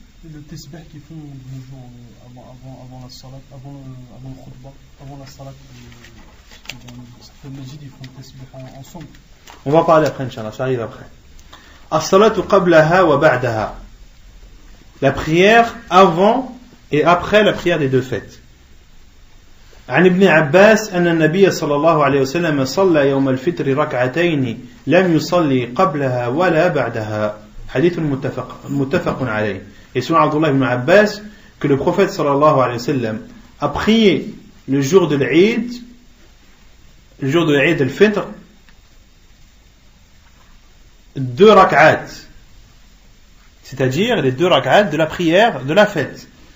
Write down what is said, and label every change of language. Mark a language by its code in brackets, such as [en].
[fr] Le tasbih qu'ils font avant la salat, avant le khutbah, avant la salat, certains masjids ils font le tasbih ensemble. On va parler après, Inch'Allah, ça arrive après. [ar] As-salatu qablaha wa ba'daha. [fr] La prière avant et après la prière des 2 fêtes. [ar] عن ابن عباس أن النبي صلى الله عليه وسلم صلى يوم الفطر ركعتين لم يصلي قبلها ولا بعدها. حديث متفق عليه. [fr] Et selon Abdullah ibn Abbas, que le prophète sallallahu alayhi wa sallam a prié le jour de l'Eid, le jour de l'Eid al-Fitr, 2 rak'at, c'est-à-dire les 2 rak'at de la prière de la fête.